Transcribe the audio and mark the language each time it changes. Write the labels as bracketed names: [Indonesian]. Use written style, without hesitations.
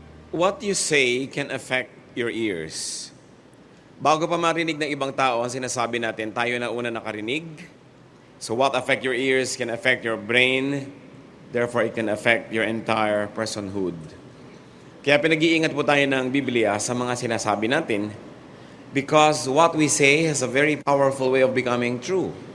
[English] What you say can affect your ears. [Filipino] Bago pa marinig ng ibang tao ang sinasabi natin, tayo na una nakarinig. [English] So what affect your ears can affect your brain. Therefore, it can affect your entire personhood. [Filipino] Kaya pinag-iingat po tayo ng Biblia sa mga sinasabi natin [English] because what we say has a very powerful way of becoming true.